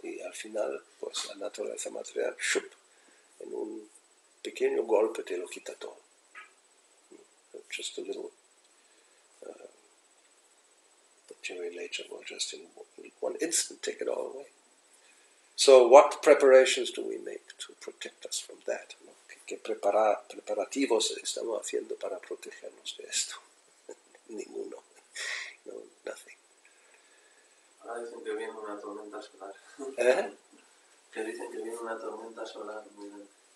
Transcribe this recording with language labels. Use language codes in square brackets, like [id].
[es] Y al final, pues la naturaleza material, ¡shup!, en un pequeño golpe te lo quita todo. [en] Just a little... material nature will just in one instant take it all away. So what preparations do we make to protect us from that? [es] ¿No? ¿Qué preparativos estamos haciendo para protegernos de esto? Ninguno. No, nothing. Ahora dicen que viene una tormenta solar. Que dicen que viene una tormenta solar muy grande.